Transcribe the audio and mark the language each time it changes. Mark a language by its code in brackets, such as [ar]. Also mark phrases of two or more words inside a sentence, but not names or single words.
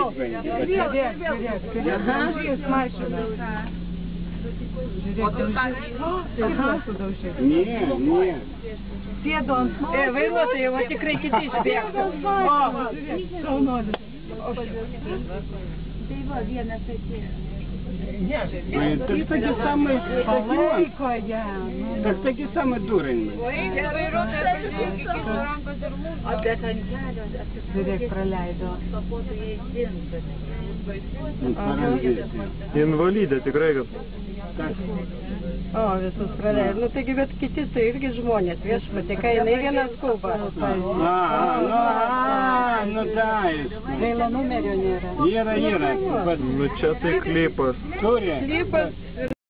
[lt] Vairuotojai, va tikrai kiti išbėgtų. Tai va, vienas atėjo. [ru] Так таки самый так таки самый дурень. [lt] Žiūrėk, praleido. Invalidė tikrai, kad... Visus praleido. Nu, taigi, bet kiti tai irgi žmonės, viešpatė, kai jinai vienas skuba. [ru] Ну да. [lt] Gaila numerio nėra. Yra. Nu čia tai klipas. Klipas.